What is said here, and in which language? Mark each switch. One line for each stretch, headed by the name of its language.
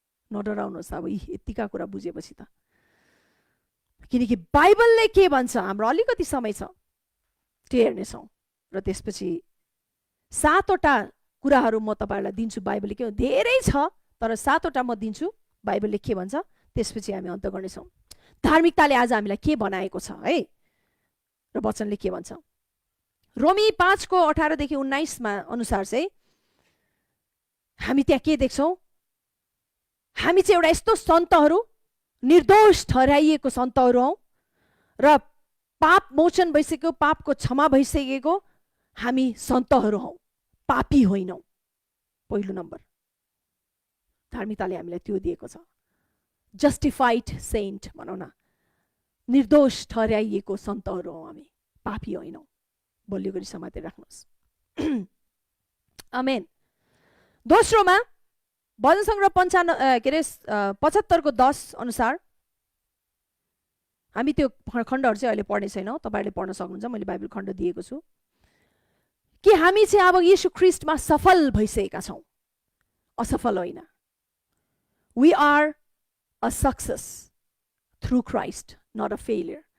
Nepali: नडराउनुहोस् अब यतिका कुरा बुझेपछि त, किनकि बाइबलले के भन्छ, हाम्रो अलिकति समय छ त्यो हेर्नेछौँ र त्यसपछि 7वटा कुराहरू म तपाईहरुलाई दिन्छु। बाइबलले के, धेरै छ तर 7वटा म दिन्छु बाइबलले के भन्छ, त्यसपछि हामी अन्त गर्नेछौँ। धार्मिकताले आज हामीलाई के बनाएको छ है, र वचनले के भन्छ। रोमी 5:18 देखि 19 अनुसार चाहिँ हामी त्यहाँ के देख्छौँ? हामी चाहिँ एउटा यस्तो सन्तहरू, निर्दोष ठहराइएको सन्तहरू हौँ र पाप मोचन भइसक्यो, पापको क्षमा भइसकेको हामी सन्तहरू हौँ, पापी होइनौँ। पहिलो नम्बर धार्मिकताले हामीलाई त्यो दिएको छ।
English: justified सेन्ट
Nepali: भनौँ न, निर्दोष ठहराइएको सन्तहरू हौँ हामी, पापी होइनौँ। बलियो गरी समातेर राख्नुहोस्। आमेन। दोस्रोमा भजन सङ्ग्रह 75:10 अनुसार हामी त्यो खण्डहरू चाहिँ अहिले पढ्ने छैनौँ, तपाईहरूले पढ्न सक्नुहुन्छ, मैले बाइबल खण्ड दिएको छु कि हामी चाहिँ अब येशू ख्रीष्टमा सफल भइसकेका छौँ, असफल होइन।
English: We are a success through Christ, not a failure.